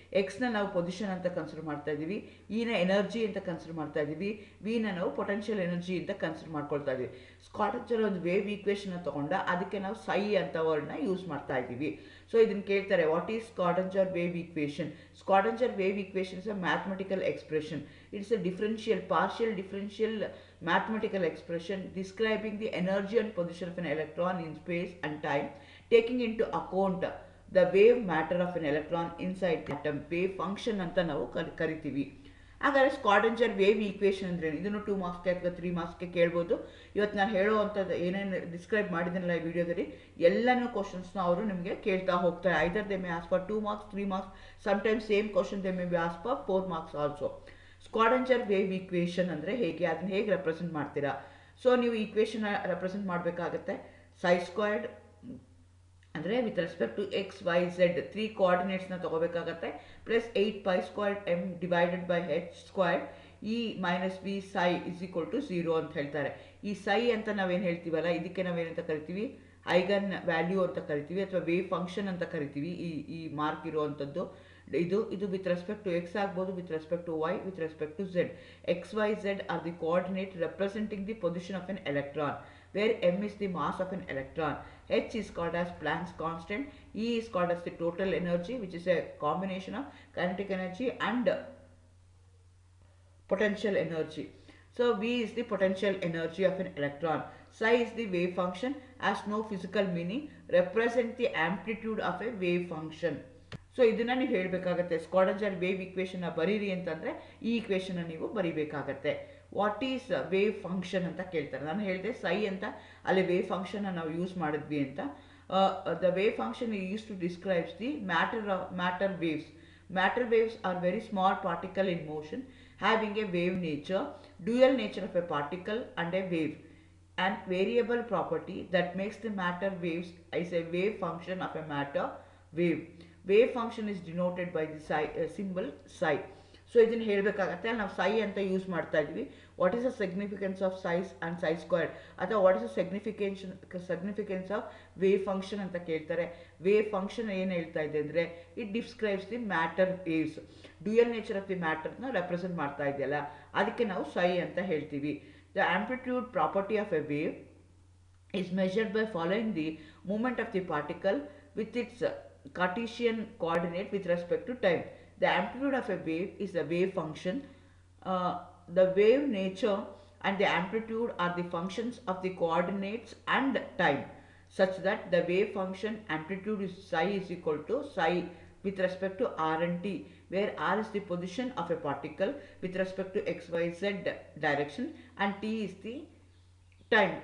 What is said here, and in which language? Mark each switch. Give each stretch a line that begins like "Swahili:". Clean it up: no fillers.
Kannada: ಎಕ್ಸ್ನ ನಾವು ಪೊಸಿಷನ್ ಅಂತ ಕನ್ಸಿಡರ್ ಮಾಡ್ತಾ ಇದ್ದೀವಿ, ಇನ ಎನರ್ಜಿ ಅಂತ ಕನ್ಸಿಡರ್ ಮಾಡ್ತಾ ಇದ್ದೀವಿ, ವಿನ ನಾವು ಪೊಟೆನ್ಷಿಯಲ್ ಎನರ್ಜಿ ಅಂತ ಕನ್ಸಿಡರ್ ಮಾಡ್ಕೊಳ್ತಾ ಇದ್ದೀವಿ. ಸ್ಕಾಡಂಜರ್ ಒಂದು ವೇವ್ ಈಕ್ವೇಷನ್ ತಗೊಂಡ ಅದಕ್ಕೆ ನಾವು ಸೈ ಅಂತ ವರ್ಡ್ನ ಯೂಸ್ ಮಾಡ್ತಾ ಇದ್ದೀವಿ.
English: so
Kannada: ಇದನ್ನು ಕೇಳ್ತಾರೆ,
English: What is Schrodinger wave equation? Schrodinger wave equation is a mathematical expression. It's a differential, partial differential mathematical expression describing the energy and position of an electron in space and time, taking into account the wave matter of an electron inside the atom.
Kannada: Wave function ಅಂತ ನಾವು ಕರಿತೀವಿ. ಹಾಗಾದರೆ ಸ್ಕಾಡಂಜರ್ wave equation ಅಂದ್ರೆ ಇದನ್ನು 2 ಮಾರ್ಕ್ಸ್ಗೆ ಅಥವಾ 3 ಮಾರ್ಕ್ಸ್ಗೆ ಕೇಳ್ಬೋದು. ಇವತ್ತು ನಾನು ಹೇಳೋವಂಥದ್ದು ಏನೇನು ಡಿಸ್ಕ್ರೈಬ್ ಮಾಡಿದ್ದೀನಲ್ಲ ಈ ವಿಡಿಯೋದಲ್ಲಿ ಎಲ್ಲನೂ ಕ್ವಶನ್ಸ್ನ ಅವರು ನಿಮಗೆ ಕೇಳ್ತಾ ಹೋಗ್ತಾರೆ.
English: Either they may ask for 2 marks, 3 marks, sometimes same question they may be ask for 4 marks also.
Kannada: ಸ್ಕಾಡಂಜರ್ wave equation ಅಂದರೆ ಹೇಗೆ, ಅದನ್ನ ಹೇಗೆ ರೆಪ್ರೆಸೆಂಟ್ ಮಾಡ್ತೀರಾ? ಸೊ ನೀವು ಈಕ್ವೇಷನ್ ರೆಪ್ರೆಸೆಂಟ್ ಮಾಡಬೇಕಾಗತ್ತೆ. ಸೈ ಸ್ಕ್ವೇರ್ಡ್ ಅಂದರೆ
English: with respect to X Y Z
Kannada: 3 ಕೋಆರ್ಡಿನೇಟ್ಸ್ನ ತಗೋಬೇಕಾಗತ್ತೆ,
English: plus 8 pi squared M divided by H squared E minus V psi is equal to
Kannada: 0 ಅಂತ ಹೇಳ್ತಾರೆ. ಈ ಸೈ ಅಂತ ನಾವೇನು ಹೇಳ್ತೀವಲ್ಲ, ಇದಕ್ಕೆ ನಾವೇನಂತ ಕರಿತೀವಿ? ಐಗನ್ ವ್ಯಾಲ್ಯೂ ಅಂತ ಕರಿತೀವಿ, ಅಥವಾ ವೇವ್ ಫಂಕ್ಷನ್ ಅಂತ ಕರಿತೀವಿ. ಈ ಮಾರ್ಕ್ ಇರುವಂಥದ್ದು ಇದು
English: with respect to X
Kannada: ಆಗ್ಬೋದು,
English: With respect to Y, with respect to Z. X Y Z are the coordinate representing the position of an electron, where m is the mass of an electron, h is called as Planck's constant, E is called as the total energy, which is a combination of kinetic energy and potential energy. So V is the potential energy of an electron. Psi is the wave function, has no physical meaning, represent the amplitude of a wave function.
Kannada: So ಇದನ್ನು ನೀವು ಹೇಳಬೇಕಾಗತ್ತೆ. ಸ್ಕಾಡಂಜರ್ wave equation ಬರೀರಿ ಅಂತಂದರೆ ಈ equation ನೀವು ಬರೀಬೇಕಾಗತ್ತೆ.
English: what is wave function
Kannada: ಅಂತ ಕೇಳ್ತಾರೆ. ನಾನು ಹೇಳಿದೆ ಸೈ ಅಂತ, ಅಲ್ಲಿ ವೇವ್ ಫಂಕ್ಷನ್ ನಾವು ಯೂಸ್ ಮಾಡಿದ್ವಿ ಅಂತ.
English: The wave function use to describes the matter waves. Matter waves are very small particle in motion having a wave nature, dual nature of a particle and a wave, and variable property that makes the matter waves is a wave function of a matter wave. Wave function is denoted by the symbol psi.
Kannada: So ಇದನ್ನು ಹೇಳಬೇಕಾಗತ್ತೆ. ನಾವು ಸೈ ಅಂತ use ಮಾಡ್ತಾ ಇದ್ವಿ.
English: what is the significance of psis and psi squared,
Kannada: ಅಥವಾ
English: what is the significance of wave function
Kannada: ಅಂತ ಕೇಳ್ತಾರೆ.
English: wave function
Kannada: ಏನು ಹೇಳ್ತಾ ಇದೆ ಅಂದರೆ,
English: It describes the matter waves.
Kannada: Dual nature of the ಮ್ಯಾಟರ್ನ represent ಮಾಡ್ತಾ ಇದೆಯಲ್ಲ, ಅದಕ್ಕೆ ನಾವು ಸೈ ಅಂತ ಹೇಳ್ತೀವಿ.
English: The amplitude property of a wave is measured by following the movement of the particle with its Cartesian coordinate with respect to time. The amplitude of a wave is the wave function. The wave nature and the amplitude are the functions of the coordinates and time, such that the wave function amplitude is psi is equal to psi with respect to r and t, where r is the position of a particle with respect to x, y, z direction and t is the time.